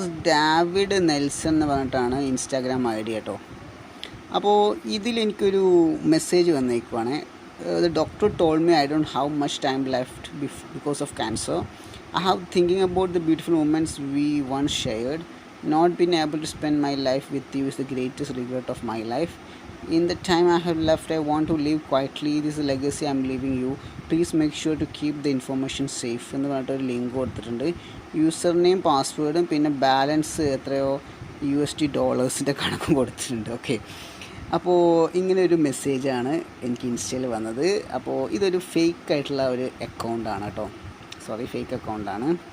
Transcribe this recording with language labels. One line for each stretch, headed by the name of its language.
Malayalam: David Nelson എന്ന് പറഞ്ഞിട്ടാണ് Instagram I D കേട്ടോ. അപ്പോൾ ഇതിലെനിക്കൊരു message വന്നേക്കുവാണ്.
English: The doctor told me I don't have much time left because of cancer. I have thinking about the beautiful moments we once shared. Not being able to spend my life with you is the greatest regret of my life. In the time I have left, I want to live quietly. This is a legacy I'm leaving you. Please make sure to keep the information safe.
Malayalam: എന്ന് പറഞ്ഞിട്ടൊരു link കൊടുത്തിട്ടുണ്ട്. User name, പാസ്വേഡും പിന്നെ balance എത്രയോ $USD കണക്കും കൊടുത്തിട്ടുണ്ട്. Okay, അപ്പോൾ ഇങ്ങനെ ഒരു മെസ്സേജാണ് എനിക്ക് ഇൻസ്റ്റയിൽ വന്നത്. അപ്പോൾ ഇതൊരു ഫേക്ക് ആയിട്ടുള്ള ഒരു അക്കൗണ്ടാണ് കേട്ടോ, ഫേക്ക് അക്കൗണ്ടാണ്.